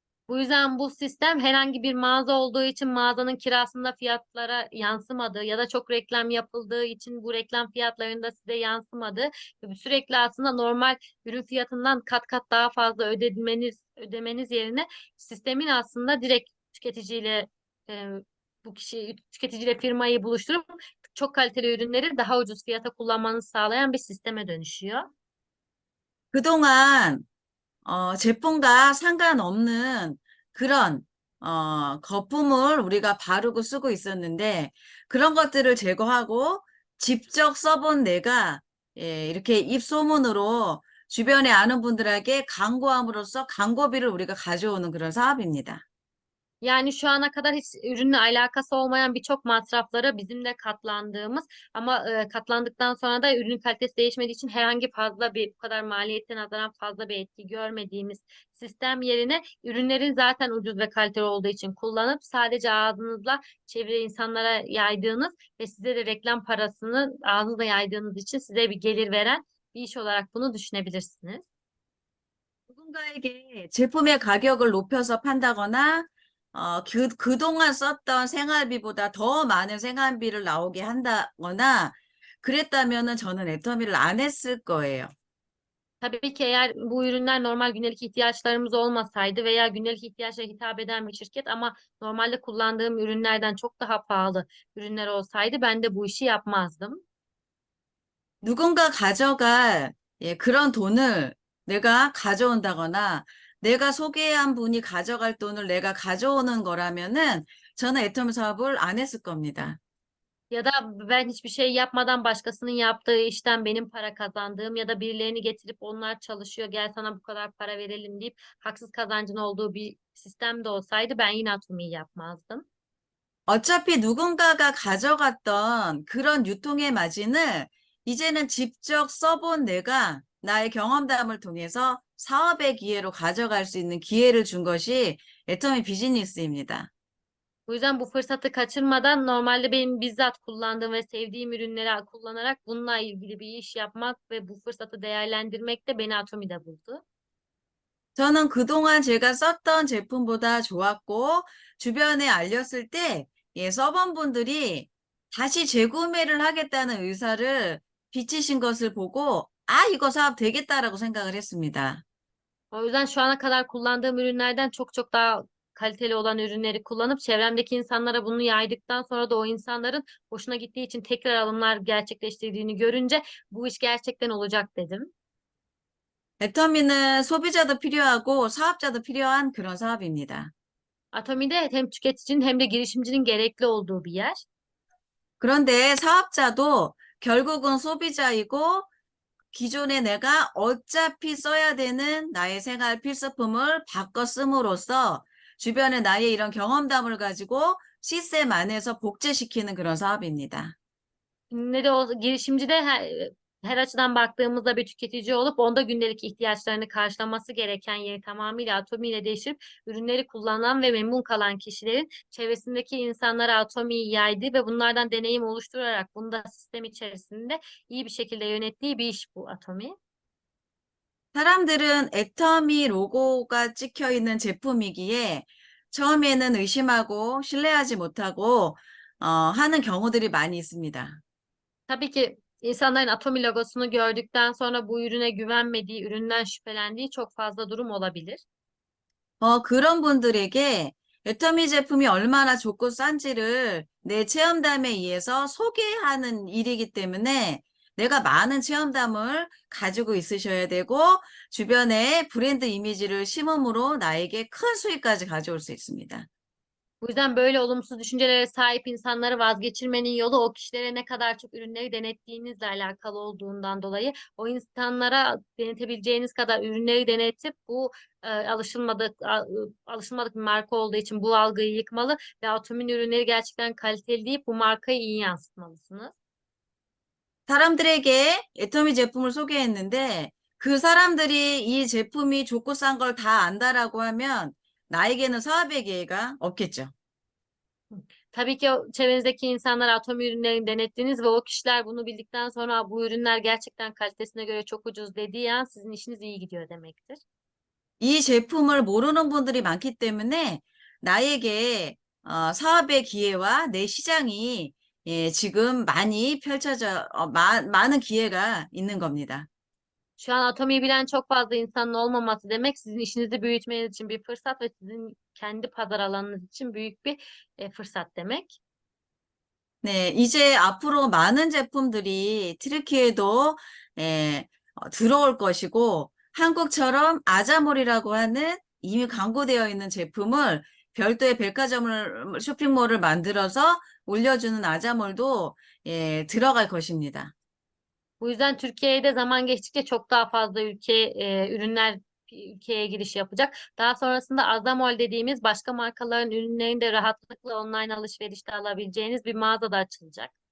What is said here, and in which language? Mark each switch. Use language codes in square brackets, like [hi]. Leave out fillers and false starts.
[tr] Bu yüzden bu sistem herhangi bir mağaza olduğu için mağazanın kirasında fiyatlara yansımadığı ya da çok reklam yapıldığı için bu reklam fiyatlarında size yansımadığı ve sürekli aslında normal ürün fiyatından kat kat daha fazla ödemeniz yerine sistemin aslında direkt tüketiciyle e, tüketiciyle firmayı buluşturup çok kaliteli ürünleri daha ucuz fiyata kullanmanızı sağlayan bir sisteme dönüşüyor. [ko] 그동안 제품과 상관없는 그런 거품을 우리가 바르고 쓰고 있었는데 그런 것들을 제거하고 직접 써본 내가 이렇게 입소문으로 주변에 아는 분들에게 광고함으로써 광고비를 우리가 가져오는 그런 사업입니다. [tr] Yani şu ana kadar hiç ürünle alakası olmayan birçok masraflara bizim de katlandığımız ama katlandıktan sonra da ürün kalitesi değişmediği için herhangi fazla bir bu kadar maliyetten nazaran fazla bir etki görmediğimiz sistem yerine ürünlerin zaten ucuz ve kaliteli olduğu için kullanıp sadece ağzınızla çevre insanlara yaydığınız ve size de reklam parasını ağzınızla yaydığınız için size bir gelir veren bir iş olarak bunu düşünebilirsiniz. [ko] 누군가에게 제품의 가격을 높여서 판다거나 그동안 썼던 생활비보다 더 많은 생활비를 나오게 한다거나 그랬다면은 저는 애터미를 안 했을 거예요. [tr] Tabii ki eğer bu ürünler normal günlük ihtiyaçlarımız olmasaydı veya günlük ihtiyaçlara hitap eden bir şirket ama normalde kullandığım ürünlerden çok daha pahalı ürünler olsaydı ben de bu işi yapmazdım. [ko] 누군가 가져갈 그런 돈을 내가 가져온다거나 내가 소개한 분이 가져갈 돈을 내가 가져오는 거라면은 저는 애터미 사업을 안 했을 겁니다. [tr] Ya da ben hiçbir şey yapmadan başkasının yaptığı işten benim para kazandığım ya da birilerini getirip onlar çalışıyor gel sana bu kadar para verelim deyip haksız kazancın olduğu bir sistem de olsaydı ben yine Atomi'yi yapmazdım. [ko] 어차피 누군가가 가져갔던 그런 유통의 마진을 이제는 직접 써본 내가 나의 경험담을 통해서 사업의 기회로 가져갈 수 있는 기회를 준 것이 애터미 비즈니스입니다. [tr] Bu yüzden bu fırsatı kaçırmadan normalde benim bizzat kullandığım ve sevdiğim ürünleri kullanarak bununla ilgili bir iş yapmak ve bu fırsatı değerlendirmek de beni Atomi'de buldu. [ko] 저는 그동안 제가 썼던 제품보다 좋았고, 주변에 알렸을 때, 써본 분들이 다시 재구매를 하겠다는 의사를 비치신 것을 보고, 아, 이거 사업 되겠다라고 생각을 했습니다. [tr] O yüzden şu ana kadar kullandığım ürünlerden çok çok daha kaliteli olan ürünleri kullanıp çevremdeki insanlara bunu yaydıktan sonra da o insanların hoşuna gittiği için tekrar alımlar gerçekleştirdiğini görünce bu iş gerçekten olacak dedim. [ko] 애터미는 소비자도 필요하고 사업자도 필요한 그런 사업입니다. [tr] Atomi'de hem tüketicinin hem de girişimcinin gerekli olduğu bir yer. [ko] 그런데 사업자도 결국은 소비자이고 기존에 내가 어차피 써야 되는 나의 생활 필수품을 바꿔 씀으로써 주변에 나의 이런 경험담을 가지고 시스템 안에서 복제시키는 그런 사업입니다. [tr] Ne de olsa girişimci de her açıdan baktığımızda bir tüketici olup onda gündelik ihtiyaçlarını karşılaması gereken yeri tamamıyla Atomi'yle değiştirip ürünleri kullanan ve memnun kalan kişilerin çevresindeki insanlara Atomi'yi yaydı ve bunlardan deneyim oluşturarak bunu da sistem içerisinde iyi bir şekilde yönettiği bir iş bu Atomi. [ko] 사람들은 애터미 로고가 찍혀 있는 제품이기에 처음에는 의심하고 신뢰하지 못하고 하는 경우들이 많이 있습니다. [tr] Tabii ki insanların Atomi logosunu gördükten sonra bu ürüne güvenmediği, üründen şüphelendiği çok fazla durum olabilir. [ko] 그런 분들에게 애터미 제품이 얼마나 좋고 싼지를 내 체험담에 의해서 소개하는 일이기 때문에 내가 많은 체험담을 가지고 있으셔야 되고 주변에 브랜드 이미지를 심음으로 나에게 큰 수익까지 가져올 수 있습니다. [tr] Bu yüzden böyle olumsuz düşüncelere sahip insanları vazgeçirmenin yolu o kişilere ne kadar çok ürünleri denettiğinizle alakalı olduğundan dolayı o insanlara denetebileceğiniz kadar ürünleri denetip bu alışılmadık bir marka olduğu için bu algıyı yıkmalı ve Atom'un ürünleri gerçekten kaliteli deyip bu markayı iyi yansıtmalısınız. [ko] 사람들에게 애터미 제품을 소개했는데 그 사람들이 이 제품이 좋고 싼 걸 다 안다라고 하면 나에게는 사업의 기회가 없겠죠. [tr] Tabii ki o çevrenizdeki insanlar Atom ürünlerini denettiniz ve o kişiler bunu bildikten sonra bu ürünler gerçekten kalitesine göre çok ucuz dediği an sizin işiniz iyi gidiyor demektir. [ko] 이 제품을 모르는 분들이 많기 때문에 나에게 사업의 기회와 내 시장이 지금 많이 펼쳐져 많은 기회가 있는 겁니다. [tr] Şu an Atomi'yi bilen çok fazla insanın olmaması demek sizin işinizi büyütmeniz için bir fırsat ve sizin kendi pazar alanınız için büyük bir fırsat demek. [ko] 네, 이제 앞으로 많은 제품들이 튀르키예도 들어올 것이고 한국처럼 아자몰이라고 하는 이미 광고되어 있는 제품을 별도의 백화점을 쇼핑몰을 만들어서 올려주는 아자몰도 들어갈 것입니다. [tr] Bu yüzden Türkiye'de zaman geçtikçe çok daha fazla ürünler ülkeye giriş yapacak. Daha sonrasında Azamol dediğimiz başka markaların ürünlerini de rahatlıkla online alışverişte alabileceğiniz bir mağaza da açılacak.